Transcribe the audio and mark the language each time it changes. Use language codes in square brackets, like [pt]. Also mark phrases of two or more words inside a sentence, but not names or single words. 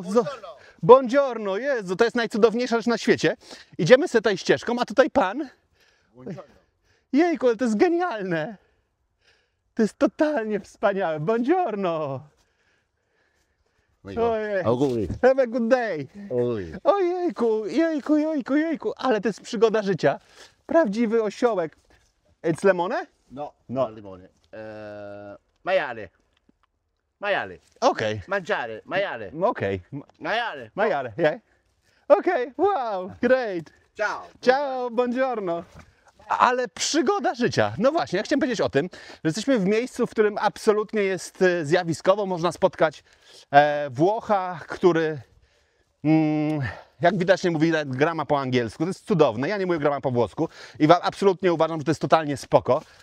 [pl] Buongiorno, Jezu, to jest najcudowniejsza rzecz na świecie. Idziemy sobie tutaj ścieżką, a tutaj pan. Jejku, ale to jest genialne. To jest totalnie wspaniałe. Buongiorno. Ojej. [en] Have a good day. [pl] Ojejku, jejku, ale to jest przygoda życia. Prawdziwy osiołek. [en] It's lemone? [it] No, limone. Maiale. Maiale. Okej. Mangiare. Maiale. Okej. Maiale. Majare, [en] yeah. Okej, wow, great. [it] Ciao. Ciao, buongiorno. [pl] Ale przygoda życia. No właśnie, ja chciałem powiedzieć o tym, że jesteśmy w miejscu, w którym absolutnie jest zjawiskowo. Można spotkać Włocha, który, jak widocznie mówi grama po angielsku. To jest cudowne. Ja nie mówię grama po włosku i absolutnie uważam, że to jest totalnie spoko.